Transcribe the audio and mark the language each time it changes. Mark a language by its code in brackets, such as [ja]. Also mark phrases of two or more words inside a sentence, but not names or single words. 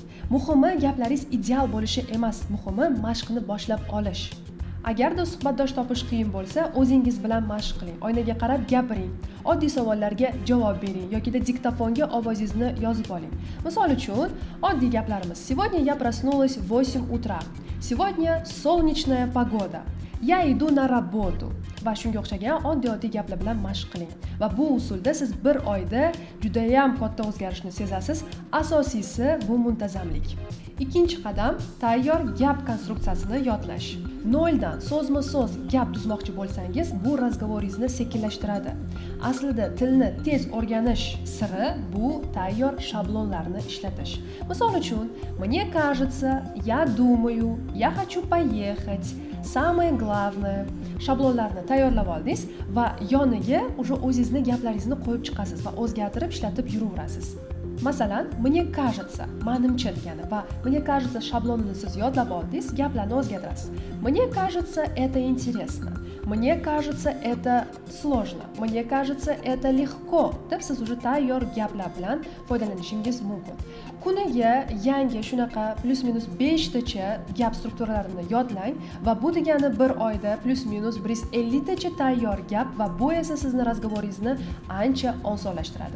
[uz] Muhimi gaplaringiz ideal bo'lishi emas, muhimi mashqni boshlab olish. Agarda suhbatdosh topish qiyin bo'lsa, o'zingiz bilan mashq qiling. Oynaga qarab gapiring. Oddiy savollarga javob bering yoki diktofonga ovozingizni yozib oling. Misol uchun, oddiy gaplarimiz: [ru] Сегодня я проснулась в 8 утра. Сегодня солнечная погода. Я иду на работу. [uz] Va shunga o'xshagan oddiy gaplar bilan mashq qiling. Va bu usulda siz bir oyda juda ham katta o'zgarishni sezasiz. Asosiysi bu muntazamlik. Ikkinchi qadam tayyor gap konstruksiyasini yodlash. Noldan so'zma-so'z gap tuzmoqchi bo'lsangiz, bu razgovoringizni sekinlashtiradi. Aslida tilni tez o'rganish siri bu tayyor shablonlarni ishlatish. Misol uchun, [ru] мне кажется, я думаю, я хочу поехать, самое главное. [uz] Shablonlarni tayyorlab oldingiz va yoniga o'zingizning gaplaringizni qo'yib chiqasiz va o'zgartirib ishlatib yuraverasiz. Masalan, [ru] мне кажется, [uz] menimcha degani va [ru] мне кажется [uz] shablonini siz yodlab oldingiz, gaplarni o'zgartirasiz. [ru] Мне кажется, это интересно. Мне кажется, это сложно. Мне кажется, это легко. [uz] Deb siz tayyor gaplar bilan foydalanishingiz mumkin. Kuniga yangi shunaqa plus-minus 5 tacha gap strukturalarini yodlang va bu degani bir oyda plus-minus 150 tacha tayyor gap va bu esa sizni razgovoringizni ancha osonlashtiradi.